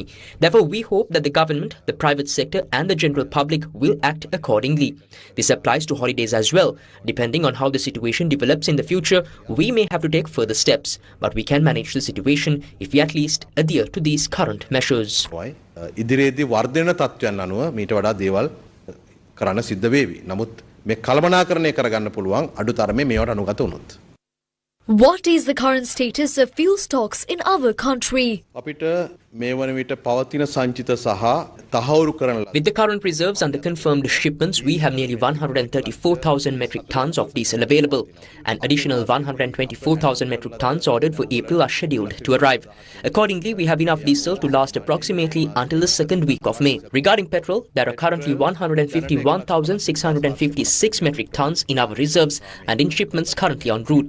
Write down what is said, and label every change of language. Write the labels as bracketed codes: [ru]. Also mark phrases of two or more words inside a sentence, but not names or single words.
[en] Therefore, we hope that the government, the private sector and the general public will act accordingly. This applies to holidays as well. Depending on how the situation develops in the future, we may have to take further steps, but we can manage the situation if we at least adhere to these current measures. [si] ඉදිරියේදී වර්ධන තත්ත්වයන් අනුව මීට වඩා දේවල් කරන්න සිද්ධ වේවි. නමුත් මේ කළමනාකරණය කරගන්න පුළුවන් අඩුතරමේ මේවට අනුගත වුණොත්. [en] What is the current status of fuel stocks in our country? [si] අපිට මේ වන විට පවතින සංචිත සහ තහවුරු කරන [en] With the current reserves and the confirmed shipments, we have nearly 134,000 metric tons of diesel available. An additional 124,000 metric tons ordered for April are scheduled to arrive. Accordingly, we have enough diesel to last approximately until the second week of May. Regarding petrol, there are currently 151,656 metric tons in our reserves and in shipments currently en route.